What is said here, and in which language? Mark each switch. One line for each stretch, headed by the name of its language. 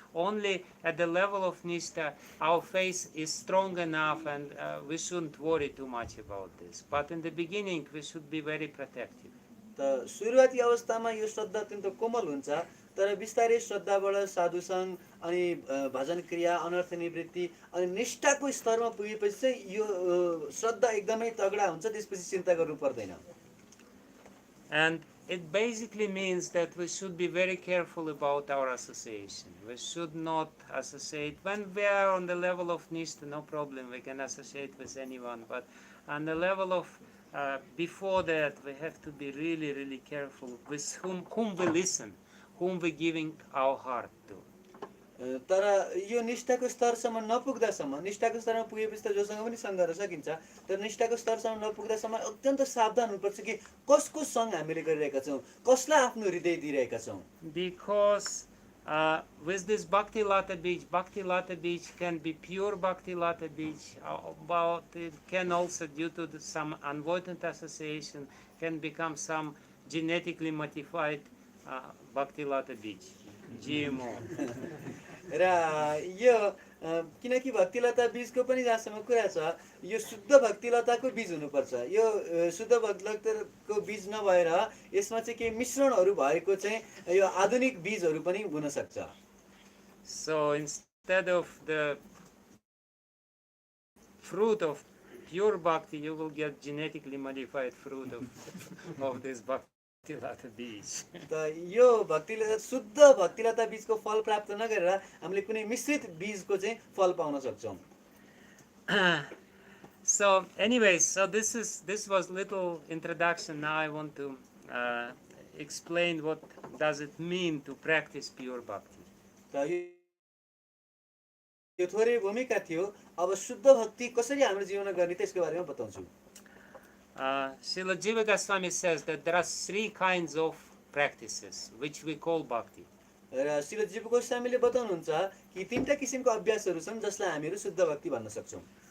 English: Only at the level of Nishtha, our faith is strong enough, and we shouldn't worry too much about this. But in the beginning, we should be very protective.
Nepali: त सुरुवाती अवस्थामा यो श्रद्धा अत्यन्त कोमल हुन्छ, तर बिस्तारै श्रद्धाबाट साधुसङ्ग अनि भजन क्रिया, अनर्थ निवृत्ति अनि निष्ठाको स्तरमा पुगेपछि चाहिँ यो श्रद्धा एकदमै तगडा हुन्छ, त्यसपछि चिन्ता गर्नु पर्दैन।
English: And it basically means that we should be very careful about our association. We should not associate. When we are on the level of Nishtha, no problem, we can associate with anyone. But on the level of before that, we have to be really careful with whom we listen, whom we giving our heart to.
Nepali: तर यो निष्ठाको स्तरसम्म नपुग्दासम्म, निष्ठाको स्तरमा पुगेपछि त जोसँग पनि सङ्ग गर्न सकिन्छ, तर निष्ठाको स्तरसम्म नपुग्दासम्म अत्यन्त सावधान हुनुपर्छ कि कसको सङ्ग हामीले गरिरहेका छौँ, कसलाई आफ्नो हृदय दिइरहेका छौँ।
English: Because with this Bhakti Lata Beach can be pure Bhakti Lata Beach, but it can also, due to some unwanted association, can become some genetically modified Bhakti Lata Beach, GMO.
Nepali: र यो किनकि भक्तिलता बीजको पनि जहाँसम्म कुरा छ, यो शुद्ध भक्तिलताको बीज हुनुपर्छ। यो शुद्ध भक्तिलताको बीज नभएर यसमा चाहिँ केही मिश्रणहरू भएको चाहिँ यो आधुनिक बीजहरू पनि हुन सक्छ।
English: So instead of the fruit of pure bhakti, you will get genetically modified fruit of this Bhakti Lata Beach.
Nepali: त यो भक्तिलता शुद्ध भक्तिलता बीजको फल प्राप्त नगरेर हामीले कुनै मिश्रित बीजको चाहिँ फल पाउन सक्छौँ।
English: So anyways, so this was little introduction. Now I want to explain what does it mean to practice pure bhakti.
Nepali: त यो थोरै भूमिका थियो। अब शुद्ध भक्ति कसरी हाम्रो जीवनमा गर्ने त्यसको बारेमा बताउँछु।
English: Srila Jiva Goswami says that there are three kinds of practices which we call bhakti.
Nepali: र श्रील जीव गोस्वामीले बताउनुहुन्छ कि तीनटा किसिमको अभ्यासहरू छन् जसलाई हामीहरू शुद्ध भक्ति भन्न सक्छौँ।